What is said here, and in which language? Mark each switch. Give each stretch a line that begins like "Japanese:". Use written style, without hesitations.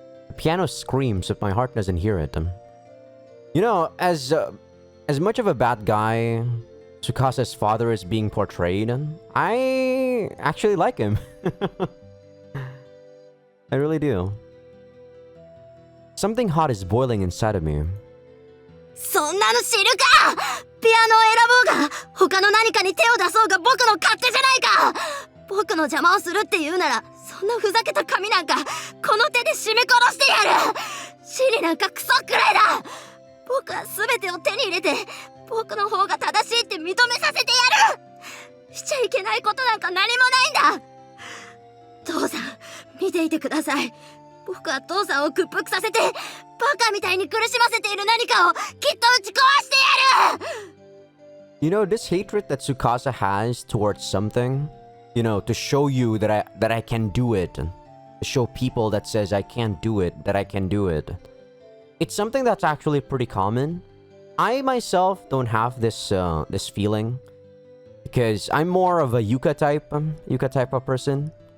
English: The piano screams if my heart doesn't hear it. You know, as much of a bad guy Tsukasa's father is being portrayed, I actually like him. I really do. Something hot is boiling inside of me.
Japanese: そんなの知るか。ピアノを選ぼうが他の何かに手を出そうが僕の勝手じゃないか。僕の邪魔をするって言うならそんなふざけた髪なんかこの手で絞め殺してやる。シリなんかクソくらいだ。僕は全てを手に入れて僕の方が正しいって認めさせてやる。しちゃいけないことなんか何もないんだ。父さん見ていてください。僕は父さんを屈服させてバカみたいに苦しませている何かをきっと打ち壊してやる。
English: You know, this hatred that Tsukasa has towards something, you know, to show you that I can do it, to show people that says I can't do it, that I can do it. It's something that's actually pretty common. I myself don't have this this feeling because I'm more of a Yuka type of person.